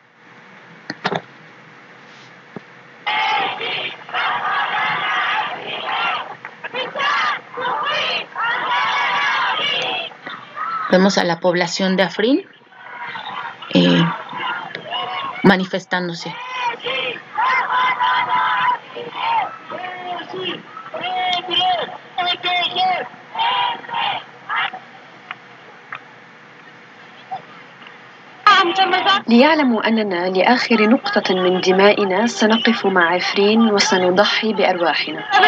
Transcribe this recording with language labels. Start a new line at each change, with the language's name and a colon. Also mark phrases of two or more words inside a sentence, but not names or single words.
Spanish: Vemos a la población de Afrin manifestándose.
Arabic: ليعلموا أننا لآخر نقطة من دمائنا سنقف مع عفرين وسنضحي بأرواحنا.